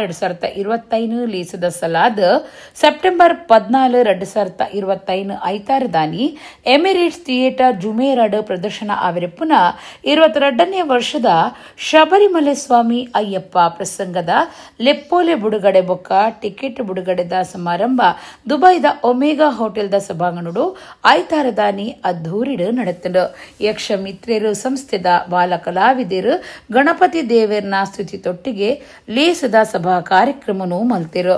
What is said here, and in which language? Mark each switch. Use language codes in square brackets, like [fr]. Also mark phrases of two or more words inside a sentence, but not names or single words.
[tcy] 2025 ಲೀಸದ ಸಲಾದ ಸೆಪ್ಟೆಂಬರ್ 14 2025 ಐತಾರದಾನಿ ಎಮಿರೇಟ್ಸ್ ಥಿಯೇಟರ್ ಜುಮೇರಾಡ್ ಪ್ರದರ್ಶನ ಆವರಪ್ಪುನ 22ನೇ ವರ್ಷದ ಶಬರಿಮಲೆ ಸ್ವಾಮಿ ಅಯ್ಯಪ್ಪ ಪ್ರಸಂಗದ ಲೆಪ್ಪೋಲೆ ಬಿಡುಗಡೆ ಬೊಕ್ಕ ಟಿಕೆಟ್ ಬಿಡುಗಡೆದ ಸಮಾರಂಭ ದುಬೈದ ಒಮೆಗಾ ಹೋಟೆಲ್ದ ಸಭಾಂಗಣಡು ಐತಾರದಾನಿ ಅದ್ದೂರಿಡು ನಡೆತಂಡು. ಯಕ್ಷ ಮಿತ್ರೇರು ಸಂಸ್ಥೆದ ಬಾಲ ಕಲಾವಿದರು ಗಣಪತಿ ದೇವರ್ನ ಸ್ತುತಿ ತೊಟ್ಟಿಗೆ ಲೇಸದ ಸಭಾ ಕಾರ್ಯಕ್ರಮನು ಮಲ್ತಿರು.